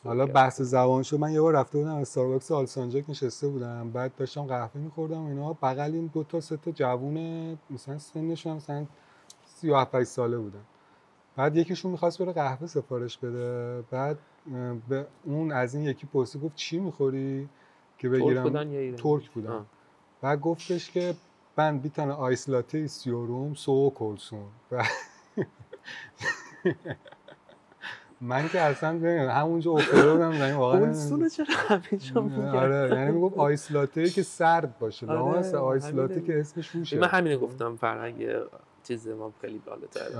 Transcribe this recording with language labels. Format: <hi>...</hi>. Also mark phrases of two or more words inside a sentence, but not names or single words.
<fa>حالا بحث زبان شد، من یه بار رفته بودم استارباکس آلسانجاک نشسته بودم، بعد داشتم قهوه می‌خوردم و اینا، بغل این دو تا سه تا جوون مثلا سنشون مثلا 37 ساله بودن. بعد یکیشون می‌خواست بره قهوه سفارش بده، بعد به اون از این یکی پرسید گفت چی می‌خوری که بگیرم. ترک بودن. بعد گفتش که</fa> <tr>ben bir tane ice latte istiyorum soğuk olsun.</tr> <fa>من که اصلا همونجا افتاده بودم زمین واقعا. اونسونه چرا همینجا میگه؟ آره یعنی میگفت آیس لاته که سرد باشه. لامص آیس لاته که اسمش روشه. من همین گفتم فرهنگ چیز ما خیلی بالاتره.</fa>